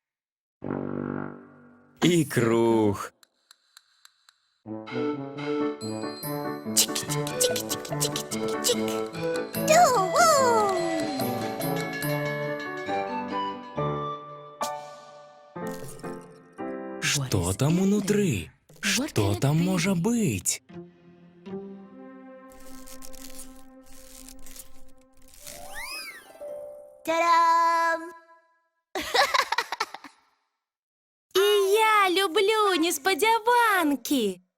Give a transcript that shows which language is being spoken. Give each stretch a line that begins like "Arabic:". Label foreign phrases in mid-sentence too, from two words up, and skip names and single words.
Ukrainian: І круг. Чик-чик-чик-чик-чик-чик. Ду-ху!
Russian: Что там внутри? Что там може бить? Та-дам!
Ukrainian: І я люблю несподіванки.